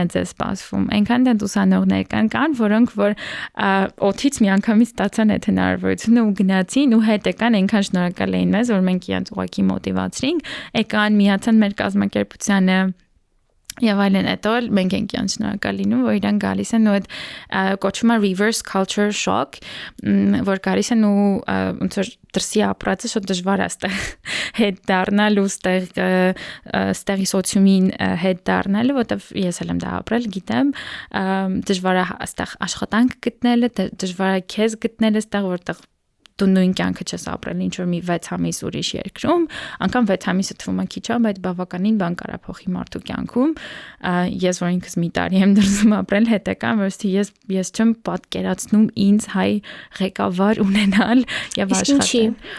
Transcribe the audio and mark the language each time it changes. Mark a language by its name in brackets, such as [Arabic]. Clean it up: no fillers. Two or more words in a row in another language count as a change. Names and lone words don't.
[Armenian] ձեզ սպասվում։ Այնքան դեռ ուսանողներ կան, որոնք որ օթից մի անգամից ստացան այդ հնարավորությունը ու գնացին ու հետ եկան, այնքան շնորհակալ էին մեզ, որ մենք իրենց ուղղակի մոտիվացրինք, եկան, միացան մեր կազմակերպությանը եւ այլն, հետո մենք ենք իրենց շնորհակալ լինում, որ իրանք գալիս են ու այդ կոչվում է [English] reverse culture shock, [Armenian] որ գալիս են ու ոնց որ դրսի ապրածը շատ դժվար է ստեղ հետ դառնալ ու ստեղի սոցիումին հետ դառնալ, որտեվ ես էլ եմ դա ապրել, գիտեմ, դժվար է ստեղ աշխատանք գտնելը, դժվար է քեզ գտնելը ստեղ, որտեղ դու նույն կյանքը չես ապրել ինչ որ մի 6 ամիս ուրիշ երկրում, անգամ 6 ամիսը թվում է քիչ, բայց բավականին բան կարա փոխի մարդու կյանքում։ Ես որ ինքս մի տարի եմ դրսում ապրել, հետեկան, որովհետեւ ես չեմ պատկերացնում ինձ հայ ղեկավար ունենալ եւ աշխատել։